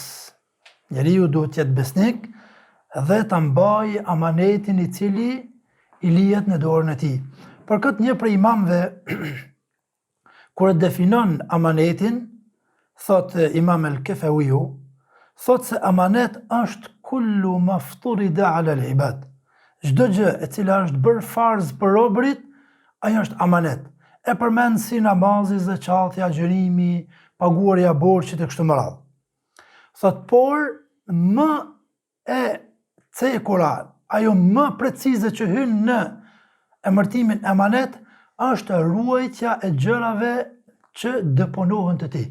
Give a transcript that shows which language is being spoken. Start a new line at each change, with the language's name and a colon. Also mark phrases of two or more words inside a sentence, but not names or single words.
Albanian: Njeriu duhet të jetë besnik dhe ta mbajë amanetin i cili i lihet në dorën e tij. Për këtë një prej imamëve kur e definon amanetin, thot Imam el-Kefawiu, thot se amanet është
Arabic: كل ما افترض على العباد.
Albanian: Çdo gjë e cila është bërë farz për robërit, ajo është amanet. E përmend si namazi, zakati, agjërimi, paguarja e borxhit e kështu me radhë. Thot, por më e cekura, ajo më precize që hyn në emërtimin emanet, është ruajtja e gjërave që deponohen te ti.